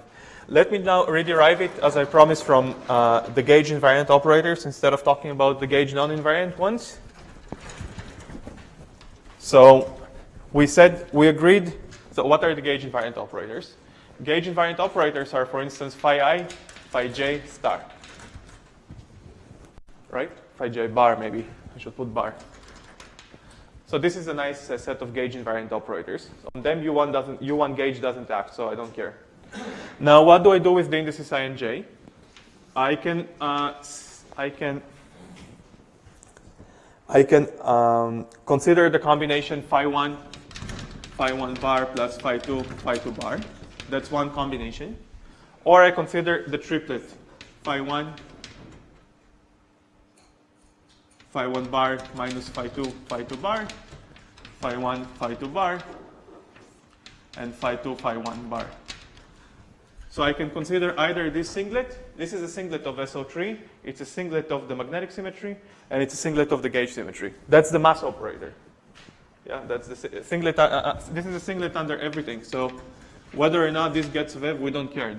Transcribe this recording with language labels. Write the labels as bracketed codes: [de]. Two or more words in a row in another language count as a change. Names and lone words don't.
[en] Let me now rederive it, as I promised, from the gauge invariant operators instead of talking about the gauge non-invariant ones. So we agreed, so what are the gauge invariant operators? Gauge invariant operators are, for instance, phi I, phi j star. Right? Phi j bar, maybe. I should put bar. So this is a nice set of gauge invariant operators. On them, U1 gauge doesn't act, so I don't care. Now, what do I do with the indices I and j? I can consider the combination phi 1 bar plus phi 2 bar. That's one combination. Or I consider the triplet phi 1 bar minus phi 2 bar, phi 1 phi 2 bar, and phi 2 phi 1 bar. So I can consider either this singlet. This is a singlet of SO3. It's a singlet of the magnetic symmetry, and it's a singlet of the gauge symmetry. That's the mass operator. Yeah, that's the singlet. This is a singlet under everything. So whether or not this gets Vev, we don't care.